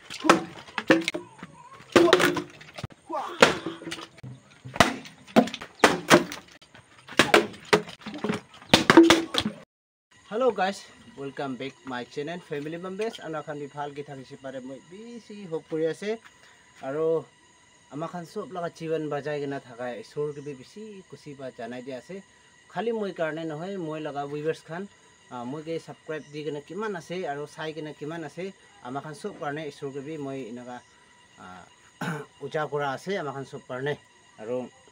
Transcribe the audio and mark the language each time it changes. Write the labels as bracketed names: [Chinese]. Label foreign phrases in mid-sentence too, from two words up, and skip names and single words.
[English] Hello guys, welcome back my channel family members. [Naga Pidgin] Anakan bi bhal ki thakisi pare moi bisi hope kori ase aro amakan sob laga jiban bajai gena thakai isor ke bi bisi kusi ba janai dia ase khali moi karne nohoi moi laga viewers khan moi ke subscribe di gena kiman ase aro sai gena kiman ase amakan sob karne isor ke bi moi inaga uja kora ase amakan sob karne aro